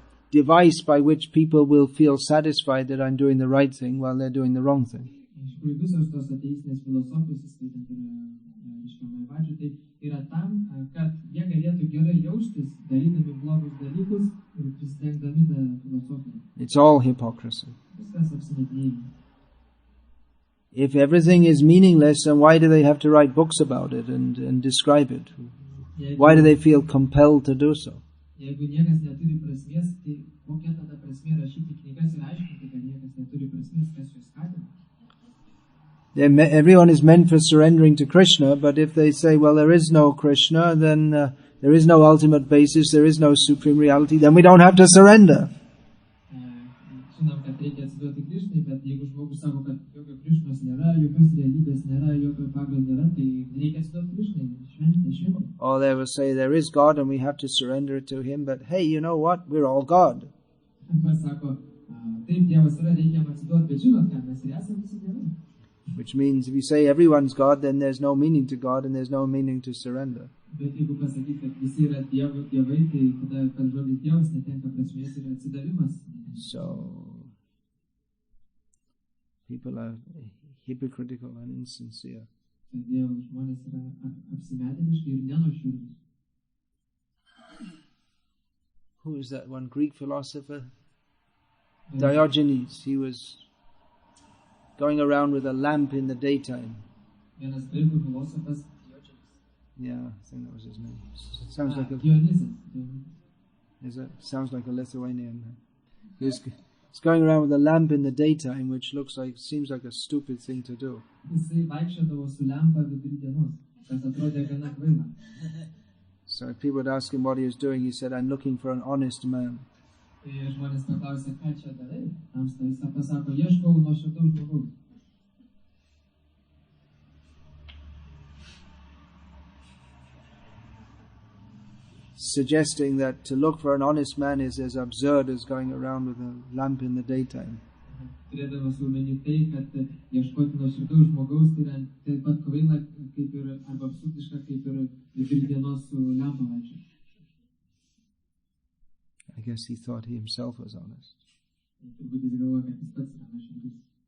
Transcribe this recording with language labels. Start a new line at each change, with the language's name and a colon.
English: device by which people will feel satisfied that I'm doing the right thing while they're doing the wrong thing.
Lithuanian: Iš tikrųjų, visos tos ateistinės filosofijos, įskaitant ir reiškia pačių, tai yra tam, kad jie galėtų gerai jaustis, darydami blogus dalykus ir prisidengdami tą filosofiją.
English: It's all hypocrisy.
Lithuanian: Viskas apsimetinėjimas.
English: If everything is meaningless, then why do they have to write books about it and describe it? Why do they feel compelled to do so?
Lithuanian: Jeigu niekas neturi prasmės, tai kokia tada prasmė rašyti knygas ir aiškinti, kad niekas neturi prasmės, kas juos skatina?
English: Everyone is meant for surrendering to Krishna, but if they say, well, there is no Krishna, then there is no ultimate basis, there is no supreme reality, then we don't have to surrender.
Lithuanian: Žinom, kad reikia atsiduoti Krishnai, bet jeigu žmogus sako, kad jokio Krishnos nėra, jokios realybės nėra, jokio pagrindo nėra, tai reikia atsiduoti Krishnai, šventė.
English: Or they will say, there is God and we have to surrender to Him, but hey, you know what? We're all God.
Lithuanian: Sako, taip, Dievas yra, reikia atsiduoti, bet žinot, kad mes ir esame visi Dievai.
English: Which means if you say everyone's God, then there's no meaning to God and there's no meaning to surrender.
Lithuanian: Bet jeigu pasakyt, kad visi yra Dievai, tai tada, kad žodis Dievas netenka prasmės ir atsidavimas.
English: So, people are hypocritical and insincere.
Lithuanian: Todėl žmonės yra apsimetėliški ir nenuoširdūs.
English: Who is that one Greek philosopher? Diogenes. He was going around with a lamp in the daytime.
Lithuanian: Vienas graikų filosofas Diogenes.
English: Yeah, I think that was his name. Sounds like a
Lithuanian: Dionysas.
English: Is it? Sounds like a Lithuanian. He's going around with a lamp in the daytime, which seems like a stupid thing to do.
Lithuanian: Jisai vaikščiodavo su lempa vidury dienos, kas atrodė gana kvaila.
English: So if people would ask him what he was doing, he said, I'm looking for an honest man.
Lithuanian: Tai žmonės paklausė, ką čia darai? Tamsta jis pasako, ieškau nuoširdaus žmogaus.
English: Suggesting that to look for an honest man is as absurd as going around with a lamp in the daytime.
Lithuanian: Turėdamas omeny tai, kad ieškoti nuoširdaus žmogaus tai yra taip pat kvaila, kaip ir arba absurdiška, kaip ir vidury dienos su lempa vaikščioti.
English: I guess he thought he himself was honest.
Lithuanian: Turbūt jis galvoja, kad jis pats yra nuoširdus.